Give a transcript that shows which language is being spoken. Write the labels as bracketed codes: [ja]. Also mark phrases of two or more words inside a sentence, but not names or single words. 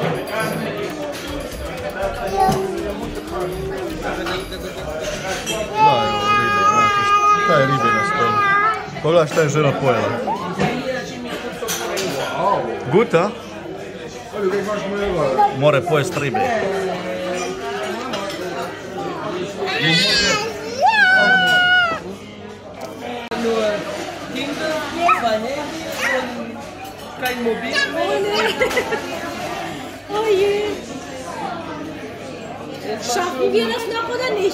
[bs] Šta je ribe na stolu? Pogledaj šta je žena pojela. Guta? More pojesti ribe. [de] Kein Mobil. Oh je. Schaffen wir das noch oder nicht?